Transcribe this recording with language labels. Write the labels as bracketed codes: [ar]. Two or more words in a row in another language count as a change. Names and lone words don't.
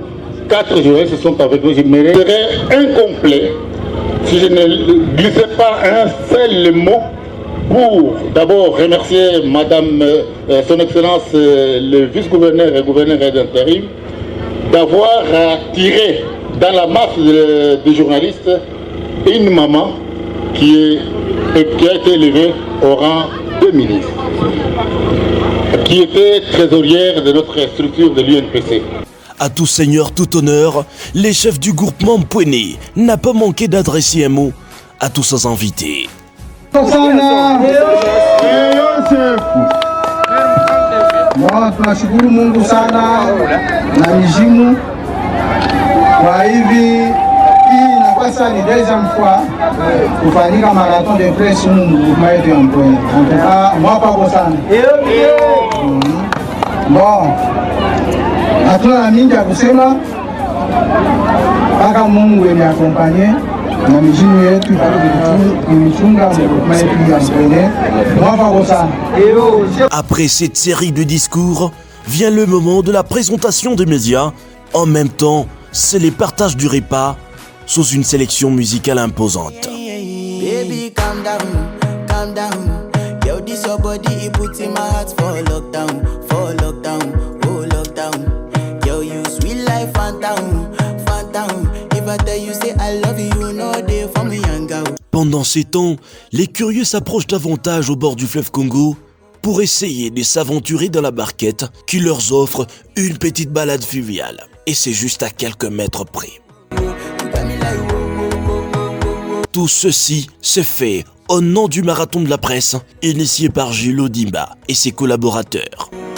[fr] 4 journalistes sont avec nous. Je me serais incomplet si je ne glissais pas un seul mot pour d'abord remercier Madame, Son Excellence, le vice-gouverneur et gouverneur d'intérim, d'avoir tiré dans la masse des journalistes une maman qui a été élevée au rang de ministre, qui était trésorière de notre structure de l'UNPC. À tout seigneur, tout honneur, les chefs du groupement Mpouene n'a pas manqué d'adresser un mot à tous ses invités. [sw] Tunashukuru Mungu sana na mizimu kwa hivi hii inakuwa sasa ni [fr] deuxième fois [sw] kufanyika [fr] marathon de presse mouvement [sw] yetu ya Mpouene. Mwapa kwa sana. Bon. Hatuna na mingi ya kusema mpaka Mungu ene akompanye na mizimu yetu kuichunga mouvement yetu ya Mpouene. Mwapa kwa sana. [fr] Après cette série de discours, vient le moment de la présentation des médias. En même temps, c'est les partages du repas sous une sélection musicale imposante. [en] Baby, calm down. Yo, this your body, it puts in my heart for lockdown, oh lockdown. Yo, you sweet life, phantom. If I tell you say I love you, no day for me, young girl. [fr] Pendant ces temps, les curieux s'approchent davantage au bord du fleuve Congo pour essayer de s'aventurer dans la barquette qui leur offre une petite balade fluviale. Et c'est juste à quelques mètres près. Tout ceci se fait au nom du marathon de la presse initié par Gilles Odimba et ses collaborateurs.